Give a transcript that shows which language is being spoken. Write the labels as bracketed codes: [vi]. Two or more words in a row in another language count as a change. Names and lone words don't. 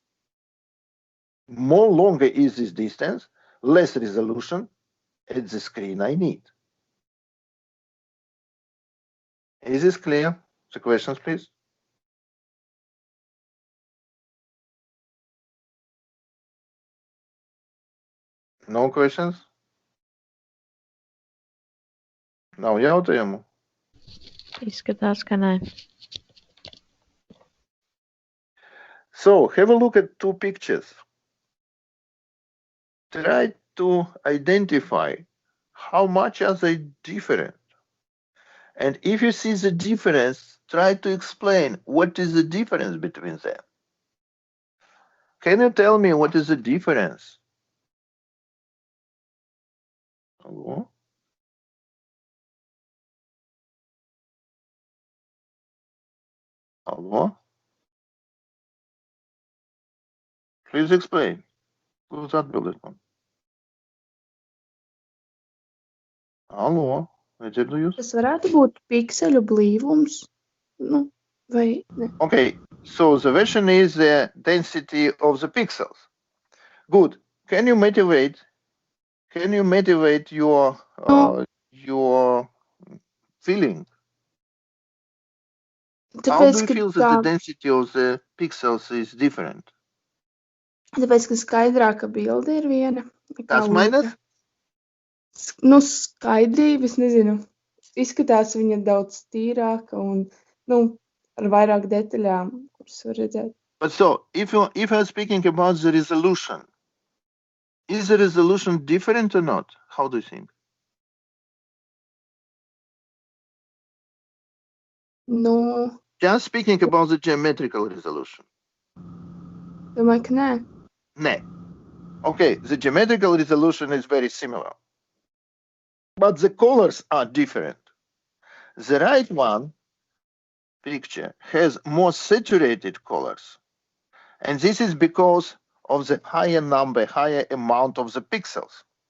[en] More longer is this distance, less resolution at the screen I need. Is this clear? The questions, please. No questions? [lv] Nav jautājumu? Izskatās, ka nē. [en] So have a look at 2 pictures. Try to identify how much are they different. And if you see the difference, try to explain what is the difference between them. Can you tell me what is the difference? Hello? Hello? Please explain. [lv] Lūdzu atbildiet man. Allo, vai dzirdu jūs? Tas varētu būt pikseļu blīvums, nu, vai ne? [en] Okay, so the version is the density of the pixels. Good. Can you motivate your feeling? How do [lv] Tāpēc, [en] you [lv] ka, [en] feel that the density of the pixels is different? [lv] tāpēc, ka skaidrāka bilde ir viena. Kas mainās? Nu, skaidrība, es nezinu, izskatās viņa daudz tīrāka un, nu, ar vairāk detaļām, kuras var redzēt. [en] But so, if I'm speaking about the resolution, is the resolution different or not? How do you think? [lv] Nu, [en] Just speaking about the geometrical resolution. [lv] domāju, ka nē. [en] No. Okay, the geometrical resolution is very similar, but the colors are different. The right one picture has more saturated colors, and this is because of the higher amount of the pixels.